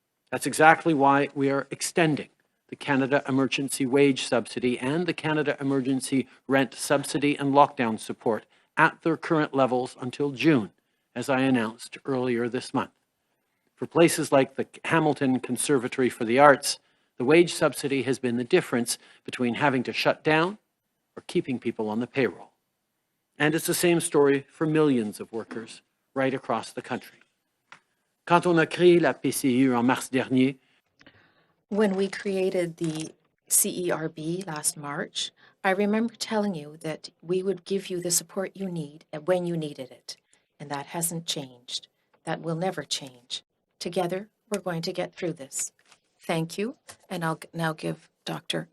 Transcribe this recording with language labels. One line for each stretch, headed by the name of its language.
English: That's exactly why we are extending the Canada Emergency Wage Subsidy and the Canada Emergency Rent Subsidy and Lockdown Support at their current levels until June, as I announced earlier this month. For places like the Hamilton Conservatory for the Arts, the wage subsidy has been the difference between having to shut down or keeping people on the payroll. And it's the same story for millions of workers right across the country.
French: Quand on a créé la PCU en mars dernier,
English: When we created the CERB last March, I remember telling you that we would give you the support you need when you needed it. And that hasn't changed. That will never change. Together, we're going to get through this. Thank you, and I'll now give Dr.